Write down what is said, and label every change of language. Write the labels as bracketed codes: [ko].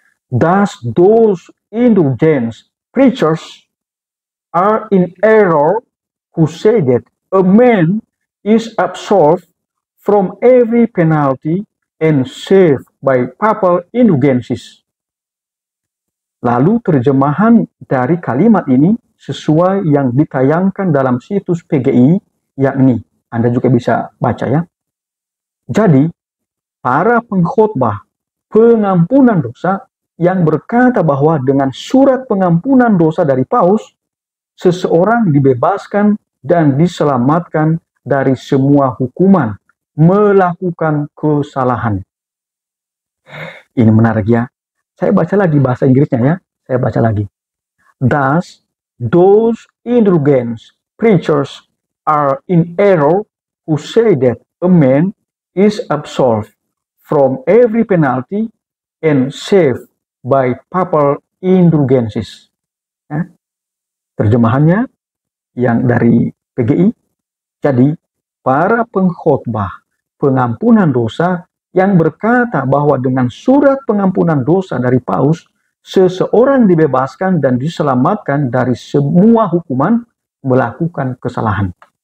[en] Thus those indulgence preachers are in error who say that a man is absolved from every penalty and saved by papal indulgences. [id] Lalu terjemahan dari kalimat ini sesuai yang ditayangkan dalam situs PGI, yakni Anda juga bisa baca ya. Jadi, para pengkhotbah pengampunan dosa yang berkata bahwa dengan surat pengampunan dosa dari Paus, seseorang dibebaskan dan diselamatkan dari semua hukuman melakukan kesalahan. Ini menarik ya. Saya baca lagi bahasa Inggrisnya ya. Saya baca lagi. [en] Thus, those indulgent preachers are in error who say that a man is absolved from every penalty and saved by papal indulgences. [id] Ya. Terjemahannya yang dari PGI. Jadi, para pengkhotbah pengampunan dosa yang berkata bahwa dengan surat pengampunan dosa dari Paus, seseorang dibebaskan dan diselamatkan dari semua hukuman melakukan kesalahan.